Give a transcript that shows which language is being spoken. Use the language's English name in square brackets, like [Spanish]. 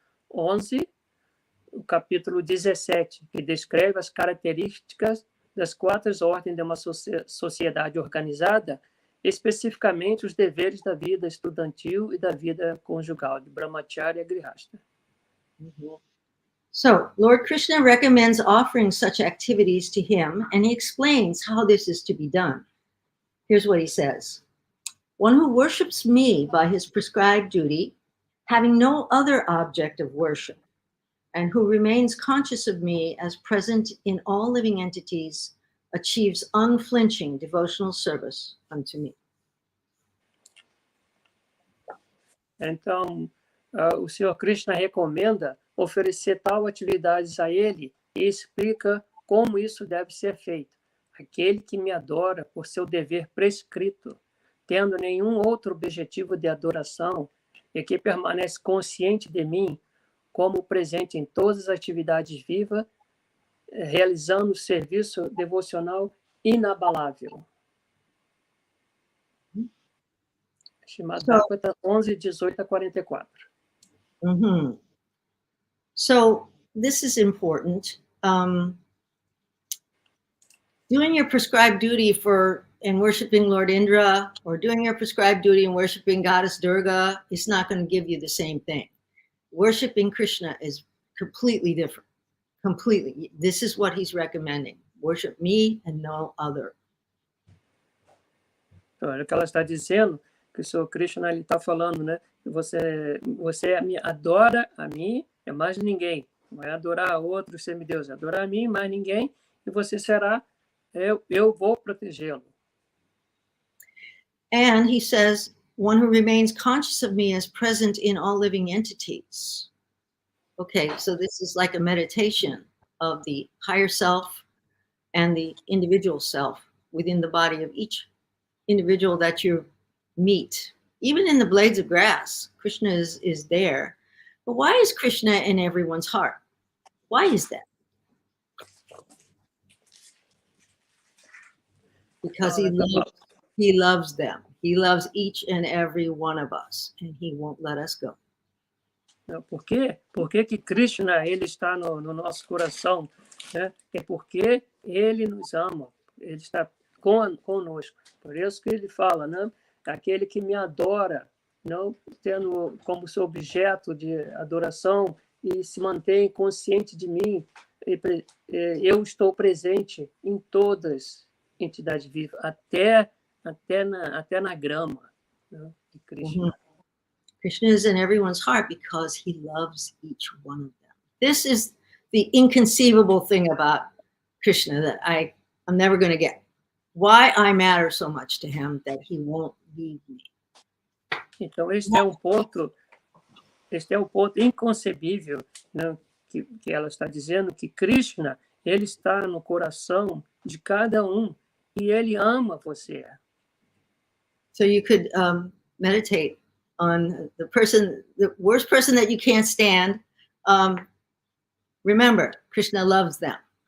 [Portuguese] 11, o capítulo 17, que descreve as características das 4 ordens de uma sociedade organizada, especificamente os deveres da vida estudantil e da vida conjugal, de brahmacharya e grihasta. [English] So, Lord Krishna recommends offering such activities to him, and he explains how this is to be done. Here's what he says. One who worships me by his prescribed duty, having no other object of worship, and who remains conscious of me as present in all living entities, achieves unflinching devotional service unto me. [Portuguese] Então, o Senhor Krishna recomenda oferecer tal atividades a ele e explica como isso deve ser feito. Aquele que me adora por seu dever prescrito, tendo nenhum outro objetivo de adoração, e que permanece consciente de mim, como presente em todas as atividades vivas, realizando o serviço devocional inabalável. Srimad Bhagavatam 11, 18 a 44. [English] So this is important. Doing your prescribed duty in worshiping Lord Indra, or doing your prescribed duty in worshiping Goddess Durga, is not going to give you the same thing. Worshiping Krishna is completely different. Completely. This is what he's recommending. Worship me and no other. [Portuguese] Então, o que ela está dizendo, que o Senhor Krishna está falando, né? Que você me adora a mim e mais ninguém. Não é adorar a outro semideus, é adorar a mim e mais ninguém, e você será, eu vou protegê-lo. [English] And he says, one who remains conscious of me as present in all living entities. Okay, so this is like a meditation of the higher self and the individual self within the body of each individual that you meet. Even in the blades of grass, Krishna is there. But why is Krishna in everyone's heart? Why is that? Because he loves them. He loves each and every one of us, and he won't let us go. [Portuguese] Por quê? Por que Krishna ele está no nosso coração? Né? É porque ele nos ama, ele está conosco. Por isso que ele fala, né? Aquele que me adora, não tendo como seu objeto de adoração e se mantém consciente de mim, eu estou presente em todas as entidades vivas, até na grama, né, de Krishna. [English] Krishna is in everyone's heart because he loves each one of them. This is the inconceivable thing about Krishna that I'm never going to get. Why I matter so much to him that he won't leave me. [Portuguese] Então, este é um ponto inconcebível, né, que ela está dizendo, que Krishna, ele está no coração de cada um e ele ama você. [English] So you could meditate on the worst person that you can't stand. Remember, Krishna loves them.